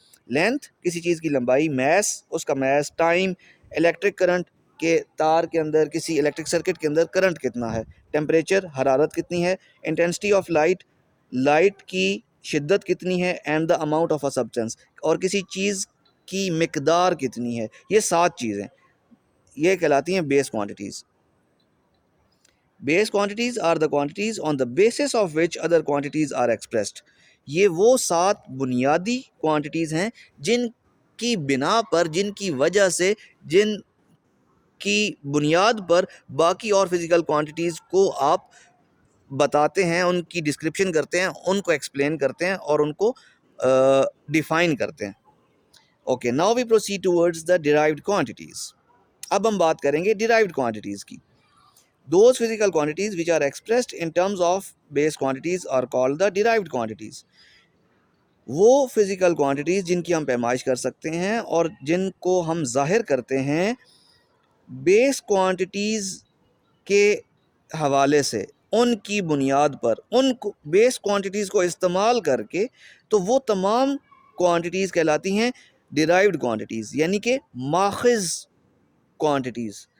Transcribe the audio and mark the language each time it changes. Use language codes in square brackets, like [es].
[ur] Length, کسی چیز کی لمبائی. میس، اس کا میس. ٹائم، الیکٹرک کرنٹ کے تار کے اندر، کسی الیکٹرک سرکٹ کے اندر کرنٹ کتنا ہے. ٹیمپریچر، حرارت کتنی ہے. انٹینسٹی آف لائٹ، لائٹ کی شدت کتنی ہے. [en] and the amount of a substance, [ur] اور کسی چیز کی مقدار کتنی ہے. یہ 7 چیزیں یہ کہلاتی ہیں بیس quantities. [en] Base quantities are the quantities on the basis of which other quantities are expressed. [ur] یہ وہ 7 بنیادی کوانٹیٹیز ہیں جن کی بنا پر، جن کی وجہ سے، جن کی بنیاد پر باقی اور فزیکل کوانٹیٹیز کو آپ بتاتے ہیں، ان کی ڈسکرپشن کرتے ہیں، ان کو ایکسپلین کرتے ہیں اور ان کو ڈیفائن کرتے ہیں. [en] Okay, now we proceed towards the derived quantities. [ur] اب ہم بات کریں گے ڈیرائیوڈ کوانٹیٹیز کی. [en] Those physical quantities which are expressed in terms of base quantities are called the derived quantities. [ur] وہ فزیکل کوانٹیٹیز جن کی ہم پیمائش کر سکتے ہیں اور جن کو ہم ظاہر کرتے ہیں بیس کوانٹیٹیز کے حوالے سے، ان کی بنیاد پر، ان بیس کوانٹیٹیز کو استعمال کر کے، تو وہ تمام کوانٹیٹیز کہلاتی ہیں ڈیرائیوڈ کوانٹیٹیز، یعنی کہ ماخذ کوانٹیٹیز.